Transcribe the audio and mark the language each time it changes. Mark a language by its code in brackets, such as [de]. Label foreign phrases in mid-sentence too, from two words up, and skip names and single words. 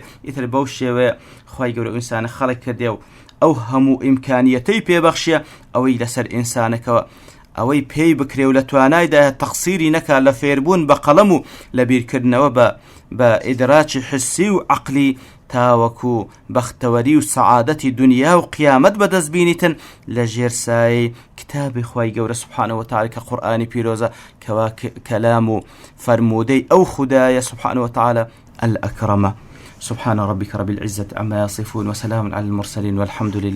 [ckb] ئیتر بەو شێوەیە خوای گەورە ئینسانە خەڵق کردێ و ئەو هەموو ئیمکانیەتەی پێبەخشیە ئەوەی لەسەر ئینسانەکەوە ئەوەی پێی بکرێ و لە توانایدا تەقسیری نەکا لە فێربوون بە قەڵەم و لە بیرکردنەوە بە ئیدراکی حسی و عەقلی تاوەکو بەختەوەری و سەعادەتی دنیا و قیامەت بەدەستبینیتن لە ژێرسایی کتابی خوای گەورە [ar] سبحانه وتعالى [ckb] کە قورئانی پیرۆزە کەوا کەلام و فەرموودەی ئەو خودایە [ar] سبحانه وتعالى الأكرم. سبحان ربك رب العزة عما يصفون وسلام على المرسلين والحمد لله.